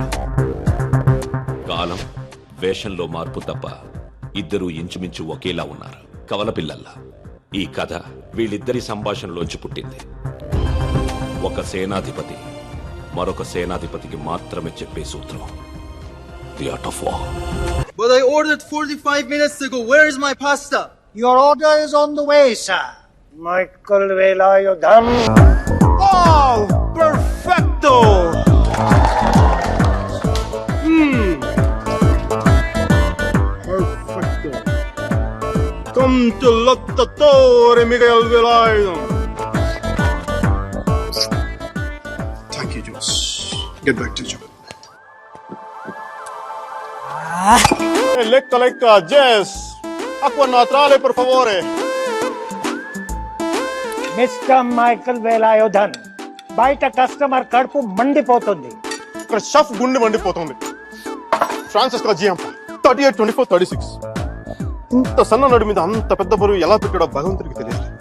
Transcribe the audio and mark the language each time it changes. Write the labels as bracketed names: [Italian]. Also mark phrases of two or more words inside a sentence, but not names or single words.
[Telugu] కాలం వేషంలో మార్పు తప్ప ఇద్దరూ ఇంచుమించు ఒకేలా ఉన్నారు, కవలపిల్లల్లా. ఈ కథ వీళ్ళిద్దరి సంభాషణలోంచి పుట్టింది. ఒక సేనాధిపతి మరొక సేనాధిపతికి మాత్రమే చెప్పే సూత్రం, ది ఆర్ట్ ఆఫ్ వార్. [English] But I ordered 45 minutes ago. Where is my pasta? Your order is on the way, sir. Michael Velayudham. Oh, perfecto! Perfecto. Come to lottatore, Michael Velayudham. Thank you, Josh. Get back to the job. Lecca, Jess. [Italian] Acqua naturale, per favore. [Telugu] మిస్టర్ మైకల్ వేలాయుధన్, బయట కస్టమర్ కడుపు మండిపోతుంది. ఇక్కడ షఫ్ గుండె మండిపోతుంది. ఫ్రాన్సిస్ జియాంప 38, 24, 36. ఇంత సన్న నడు మీద అంత పెద్ద బరువు ఎలా పెట్టాడో భగవంతుడికి తెలియదు.